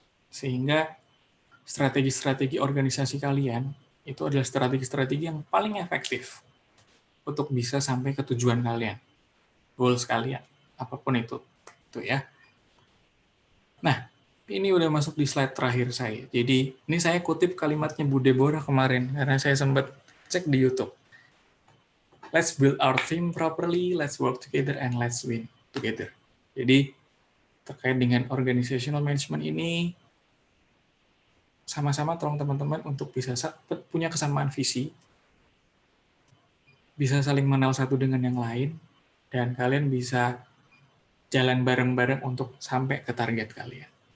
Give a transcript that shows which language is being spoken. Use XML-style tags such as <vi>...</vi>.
<id>Sehingga strategi-strategi organisasi kalian itu adalah strategi-strategi yang paling efektif untuk bisa sampai ke tujuan kalian, goals kalian, apapun itu ya. ini udah masuk di slide terakhir saya. Jadi ini saya kutip kalimatnya Bu Deborah kemarin karena saya sempat cek di YouTube.</id> <en>Let's build our team properly, let's work together, and let's win together.</en> <id>Jadi terkait dengan organizational management ini, sama-sama tolong teman-teman untuk bisa punya kesamaan visi, bisa saling mengenal satu dengan yang lain, dan kalian bisa jalan bareng-bareng untuk sampai ke target kalian.</id>